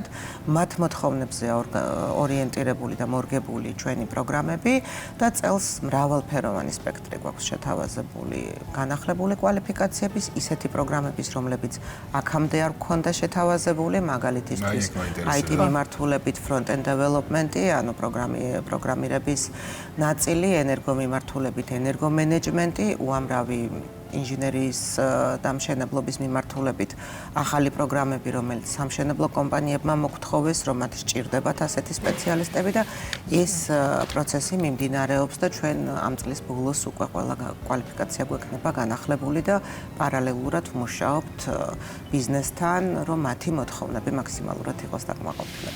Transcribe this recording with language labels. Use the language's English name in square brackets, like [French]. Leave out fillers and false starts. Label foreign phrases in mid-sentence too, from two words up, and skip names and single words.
[Georgian] მათ მოთხოვნებზე ორიენტირებული და მორგებული ჩვენი პროგრამები და წელს მრავალფეროვანი სპექტრი გვაქვს შეთავაზებული განახლებული კვალიფიკაციების, ისეთი პროგრამების, რომლებიც აქამდე არ გქონდა შეთავაზებული, მაგალითისთვის IT მიმართულებით [English] front-end development-ი, [Georgian] ანუ პროგრამირების ნაწილი, ენერგომიმართულებით ენერგომენეჯმენტი, უამრავი ინჟინერიის დამშენებლობის მიმართულებით ახალი პროგრამები, რომელიც სამშენებლო კომპანიებმა მოგთხოვეს, რომ მათ სჭირდებათ ასეთი სპეციალისტები და ეს პროცესი მიმდინარეობს და ჩვენ ამ წლის ბოლოს უკვე ყველა კვალიფიკაცია გვექნება განახლებული და პარალელურად ვმუშაობთ ბიზნესთან, რომ მათი მოთხოვნები მაქსიმალურად იყოს დაკმაყოფილებული.